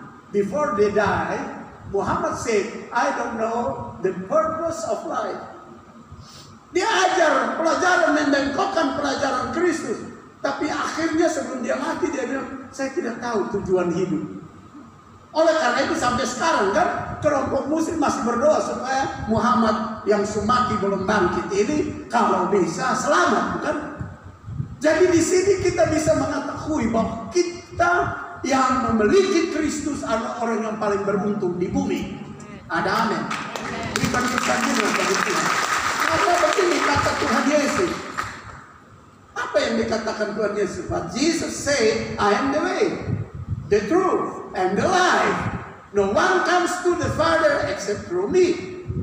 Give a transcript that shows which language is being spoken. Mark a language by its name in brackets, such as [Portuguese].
[English] Before they die, Muhammad said, I don't know the purpose of life. [Indonesian] Dia ajar pelajaran membengkokkan pelajaran Kristus. Tapi akhirnya sebelum dia mati dia bilang, saya tidak tahu tujuan hidup. Oleh karena itu sampai sekarang kan kelompok muslim masih berdoa supaya Muhammad yang mati belum bangkit ini kalau bisa selamat, bukan? Jadi di sini kita bisa mengetahui bahwa kita yang memiliki Kristus adalah orang yang paling beruntung di bumi. Ada amin. Berikan kesanjungan bagi Tuhan. Karena begini kata Tuhan Yesus. Apa yang dikatakan Tuhan Yesus? [English] But Jesus said, I am the way, the truth, and the life. No one comes to the Father except through me.